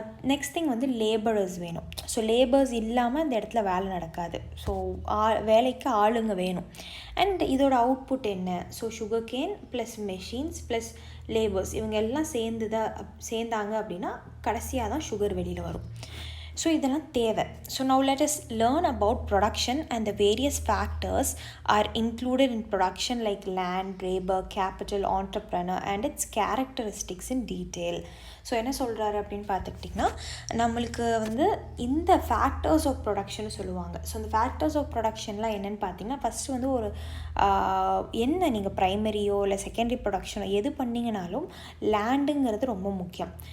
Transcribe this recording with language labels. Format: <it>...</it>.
<ta>Next thing வந்து labourers வேணும். So labours இல்லாமல் அந்த இடத்துல வேலை நடக்காது. ஸோ வேலைக்கு ஆளுங்க வேணும். அண்ட் இதோட அவுட்புட் என்ன? So sugar cane plus machines plus labours, இவங்க எல்லாம் சேர்ந்தாங்க அப்படின்னா கடைசியாக தான் சுகர் வெளியில் வரும். ஸோ இதெல்லாம் தேவை.</ta> <en>So now let us learn about production and the various factors are included in production like land, labor, capital, entrepreneur and its characteristics in detail.</en> <ta>So என்ன சொல்கிறாரு அப்படின்னு பார்த்துக்கிட்டிங்கன்னா, நம்மளுக்கு வந்து இந்த ஃபேக்டர்ஸ் ஆஃப் ப்ரொடக்ஷன் சொல்லுவாங்க. ஸோ இந்த ஃபேக்டர்ஸ் ஆஃப் ப்ரொடக்ஷன்லாம் என்னென்னு பார்த்தீங்கன்னா, ஃபஸ்ட்டு வந்து ஒரு என்ன நீங்கள் ப்ரைமரியோ இல்லை செகண்டரி ப்ரொடக்ஷனோ எது பண்ணிங்கனாலும் லேண்டுங்கிறது ரொம்ப முக்கியம்.</ta>